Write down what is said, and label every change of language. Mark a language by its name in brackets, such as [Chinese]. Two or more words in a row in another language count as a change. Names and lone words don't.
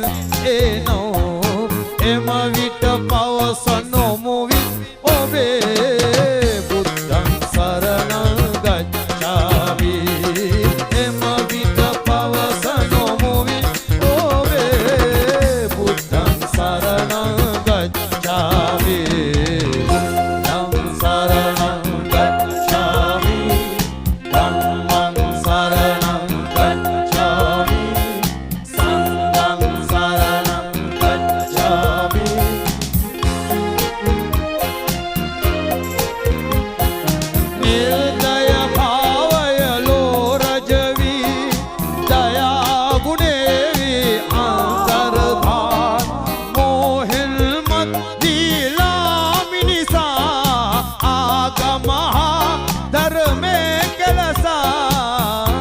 [Sinhala] එනෝ එම විට පවසනොමුවි ඔබේ බුද්ධං [Pali] සරණං ගච්ඡාමි [Sinhala] එම විට පවසනොමුවි ඔබේ [Pali] බුද්ධං සරණං ගච්ඡාමි ධම්මං සරණං ගච්ඡාමි ධම්මං සරණං ගච්ඡාමි සංඝං සරණං ගච්ඡාමි [Sinhala] නිර්දය භාවය ලෝරජවි දයා ගුණේවි අන්තර්ධාන මෝහෙන් මත්දීලා මිනිසා ආගමහා ධර්මේ කෙලසා